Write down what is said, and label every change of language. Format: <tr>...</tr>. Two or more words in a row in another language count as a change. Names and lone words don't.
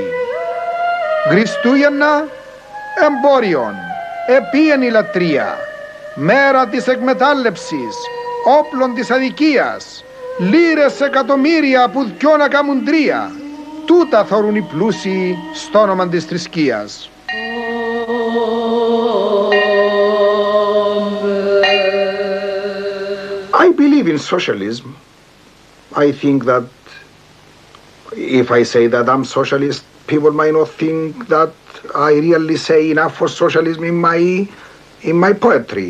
<el>Χριστούγεννα, εμπόριον, επίεν η λατρεία, μέρα της εκμετάλλευσης, όπλων της αδικίας, λίρες εκατομμύρια που δυο να κάμουν τρία, τούτα θωρούν οι πλούσιοι στο όνομα της θρησκείας.</el> <en>I believe in socialism. I think that if I say that I'm socialist, people might not think that I really say enough for socialism in my poetry.</en>